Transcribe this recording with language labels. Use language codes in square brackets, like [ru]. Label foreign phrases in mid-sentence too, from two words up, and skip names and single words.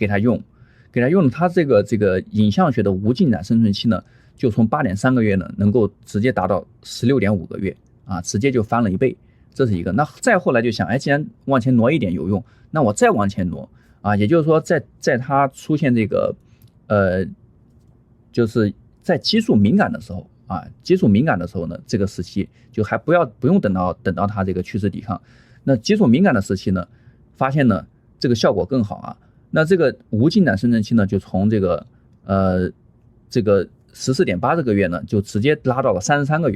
[zh] 它用它這個影像學的無進展生存期呢，就從 8.3 個月呢能夠直接達到 16.5 個月直接就翻了1倍，這是一個。那再後來就想既然往前挪一點有用，那我再往前挪也就是說在它出現這個就是在激素敏感的時候激素敏感的時候呢，這個時期就還不用等到它這個去勢抵抗。那激素敏感的時期呢，發現呢這個效果更好那這個無進展生存期呢，就從這個14.8個月呢，就直接拉到了33個月。